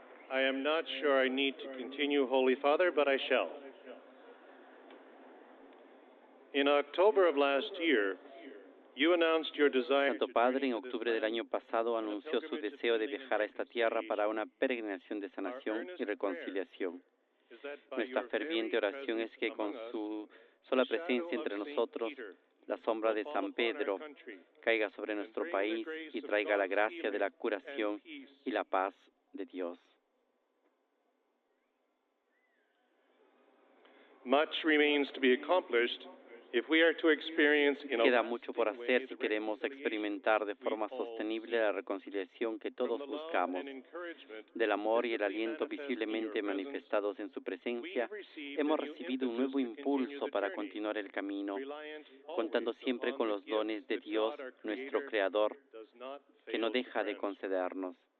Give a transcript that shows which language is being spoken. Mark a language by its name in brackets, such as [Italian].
[English] I am not sure I need to continue, Holy Father, but I shall. In October of last year, you announced your desire [Spanish] Santo Padre, en octubre del año pasado anunció su deseo de viajar a esta tierra para una peregrinación de sanación y reconciliación. Nuestra ferviente oración es que con su sola presencia entre nosotros, la sombra de San Pedro caiga sobre nuestro país y traiga la gracia de la curación y la paz de Dios. [English] Much remains to be accomplished if we are to experience in a [Spanish] Queda mucho por hacer si queremos experimentar de forma sostenible la reconciliación que todos buscamos. Del amor y el aliento visiblemente manifestados en su presencia, hemos recibido un nuevo impulso para continuar el camino, contando siempre con los dones de Dios, nuestro Creador, que no deja de concedernos.